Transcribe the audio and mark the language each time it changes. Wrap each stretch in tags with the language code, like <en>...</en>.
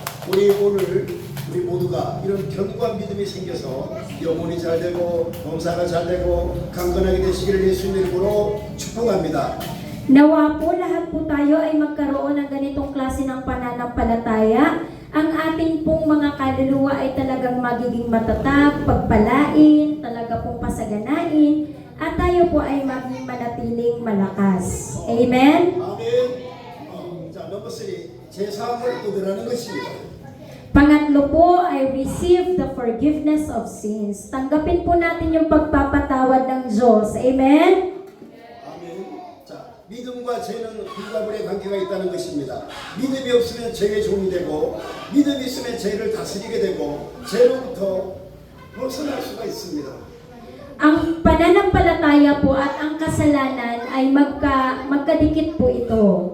<ko>우리 모두가 이런 견고한 믿음이 생겨서 영혼이 잘 되고 범사가 잘 되고 강건하게 되시기를 예수님 이름으로 축복합니다.</ko> <tl>Nawa po lahat po tayo ay magkaroon ng ganitong klase ng pananampalataya. Ang ating pong mga kaluluwa ay talagang magiging matatag, pagpalain, talaga pong pasaganain, at tayo po ay maging manatiling malakas. Amen?</tl> <ko>아멘. 자, 넘버 3. 제3을 얻으라는 것입니다.</ko> <tl>Pangatlo po ay</tl> <en>receive the forgiveness of sins.</en> <tl>Tanggapin po natin yung pagpapatawad ng Diyos. Amen?</tl> <ko>아멘. 자, 믿음과 죄는 불가분의 관계가 있다는 것입니다. 믿음이 없으면 죄의 종이 되고 믿음이 있으면 죄를 다스리게 되고 죄로부터 벗어날 수가 있습니다.</ko> <tl>Ang pananampalataya po at ang kasalanan ay magkadikit po ito.</tl>